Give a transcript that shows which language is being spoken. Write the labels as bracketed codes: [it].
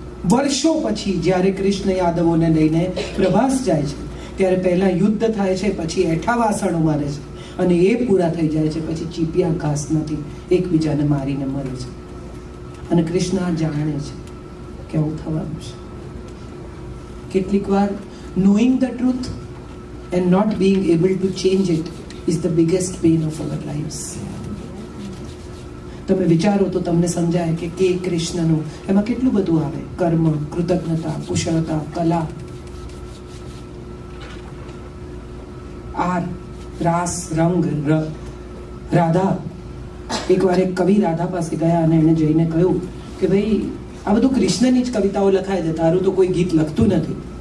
[gu] વર્ષો પછી જ્યારે કૃષ્ણ યાદવોને લઈને પ્રવાસ જાય છે ત્યારે પહેલા યુદ્ધ થાય છે, પછી એઠા વાસણો મારે છે અને એ પૂરા થઈ જાય છે પછી ચીપિયા ઘાસમાંથી એકબીજાને મારીને મરે છે. અને કૃષ્ણ આ જાણે છે કે આવું થવાનું છે. કેટલીક વાર [en] knowing the truth and not being able to change it is the biggest pain of our lives. [gu] તમે વિચારો તો તમને સમજાય કે કૃષ્ણનું એમાં કેટલું બધું આવે. કર્મ, કૃતજ્ઞતા, કુશળતા, કલા, આર, રાસ, રંગ, રાધા. એકવાર એક કવિ રાધા પાસે ગયા અને એને જઈને કહ્યું કે ભાઈ આ બધું કૃષ્ણની જ કવિતાઓ લખાય છે, તારું તો કોઈ ગીત લખતું નથી.